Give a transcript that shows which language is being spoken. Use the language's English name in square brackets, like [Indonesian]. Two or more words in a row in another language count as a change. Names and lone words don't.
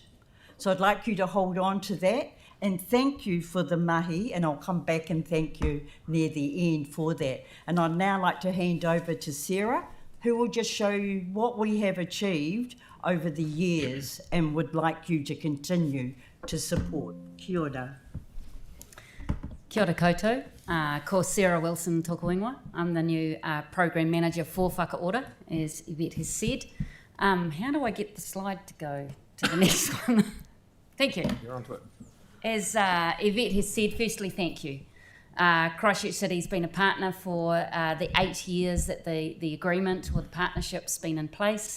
[English] So I'd like you to hold on to that, and thank you for the mahi, and I'll come back and thank you near the end for that. And I'd now like to hand over to Sarah, who will just show you what we have achieved over the years and would like you to continue to support. [Māori] Kia ora. Kia ora koutou. Ko Sarah Wilson tōku ingoa. [English] I'm the new Program Manager for Whaka-Ora, as Yvette has said. How do I get the slide to go to the next one? Thank you. You're onto it. As Yvette has said, firstly, thank you. Christchurch City's been a partner for the 8 years that the agreement or the partnership's been in place.